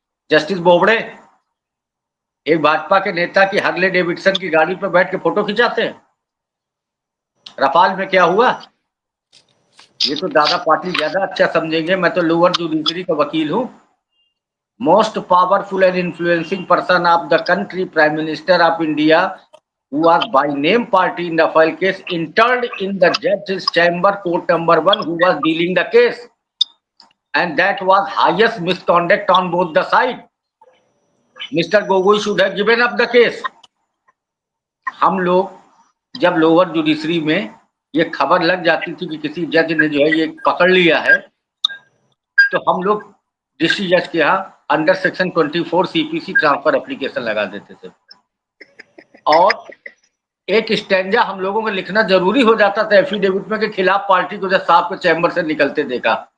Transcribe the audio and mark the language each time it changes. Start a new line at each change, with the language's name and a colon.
Hindi: Justice Bobde एक भाजपा के नेता की हार्ले डेविडसन की गाड़ी पर बैठ के फोटो खिंचाते हैं। रफाल में क्या हुआ, ये तो दादा पाटिल ज्यादा अच्छा समझेंगे, मैं तो लोअर जुडिशरी का वकील हूं।
English: most powerful and influencing person of the country, Prime Minister of India, who was by name party in the file case, entered in the judge's chamber, court number 1, who was dealing the case, and that was highest misconduct on both the side. Mr. Gogoi should have given up the case.
Hindi: हम लोग जब lower judiciary में ये खबर लग जाती थी कि किसी जज ने जो है ये पकड़ लिया है, तो हम लोग डिस्ट्रिक्ट जज के यहाँ under section 24 CPC transfer application लगा देते थे, और एक स्टैंजा हम लोगों को लिखना जरूरी हो जाता था एफिडेविट में के खिलाफ पार्टी को जब साहब को चैम्बर से निकलते देखा।